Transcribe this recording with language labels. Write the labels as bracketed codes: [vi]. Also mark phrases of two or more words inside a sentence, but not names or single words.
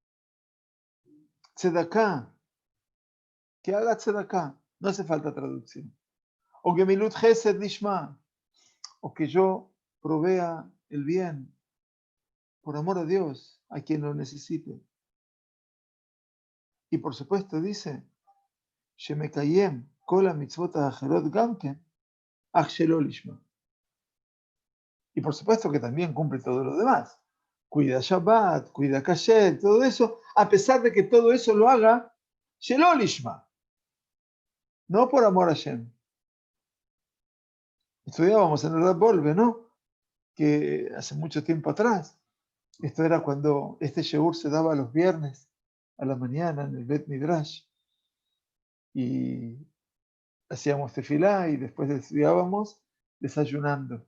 [es] Tzedaká, que haga Tzedaká, no hace falta traducción, o [he] גמילות חסד לשמה, [es] o que yo provea el bien por amor a Dios a quien lo necesite. Y por supuesto dice, [he] שמקיים כל המצוות האחרות גם כן, אך שלא לשמה. [es] Y por supuesto que también cumple todo lo demás. Cuida Shabbat, cuida Kasher, todo eso, a pesar de que todo eso lo haga [he] שלא לשמה, [es] no por amor a Shem. Estudiábamos en el Rav Wolbe, ¿no? Que hace mucho tiempo atrás, esto era cuando este Sheur se daba los viernes a la mañana en el Bet Midrash, y hacíamos tefilá y después estudiábamos desayunando.